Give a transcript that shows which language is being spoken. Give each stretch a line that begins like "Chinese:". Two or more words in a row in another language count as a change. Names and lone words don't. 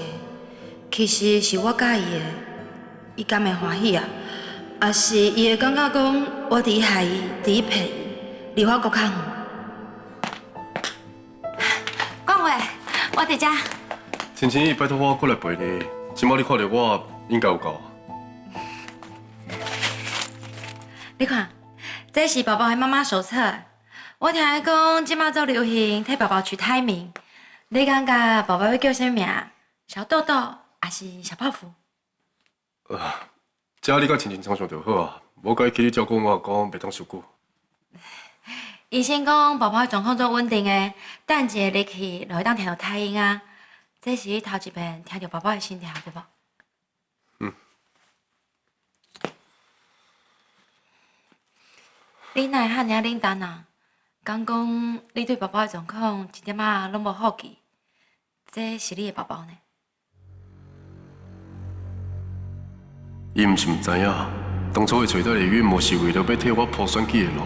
Min Nan Chinese: 其实是我介意的，伊敢会欢喜啊？还是伊会感觉讲我伫害伊，伫骗伊，离我搁较远？冠伟，我伫遮。亲亲，拜托我过来陪你。即摆你看到我，应该有够。你看，这是宝宝的妈妈手册。我听伊讲，即摆做流行替宝宝取胎名。你感觉宝宝要叫啥名？小豆豆？还是小泡芙？这你甲亲亲常常就好啊，无该去你照顾我阿公，袂当受久。医生讲宝宝的状况足稳定的，等一个日去就会当听到胎音啊。这是你头一遍听到宝宝的心跳，对无？嗯。你哪会遐尔冷淡啊？敢讲你对宝宝的状况一点仔拢无好奇？这是你的宝宝呢？伊毋是毋知影，当初会找到的孕母是为了要替我铺选举的路。